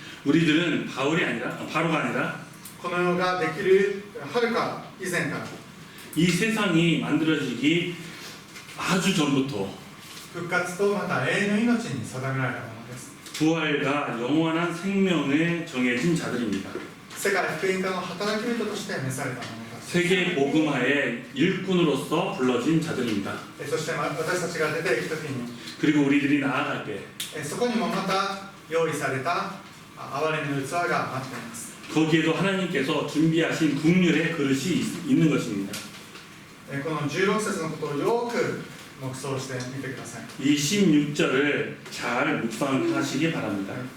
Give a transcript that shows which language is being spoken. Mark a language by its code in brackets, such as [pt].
[ko] 우리들은 바로가 아니라 [ja] この世ができるはるか以前から [ko] 이 세상이 만들어지기 아주 전부터 [ja] 復活とまた永遠の命に定められたものです。 [ko] 부활과 영원한 생명에 정해진 자들입니다. [ja] 世界福音家の働き人として召されたものです。 [ko] 세계 복음화의 일꾼으로서 불러진 자들입니다. [ja] そして私たちが出ていくときに、 [ko] 그리고 우리들이 나아갈 때 [ja] そこにもまた用意された憐れみの器が待っています。 [ko] 거기에도 하나님께서 준비하신 국률의 그릇이 있는 것입니다. [ja] この16節のことをよく黙想してみてください。 [ko] 이 16절을 잘 묵상하시기 바랍니다.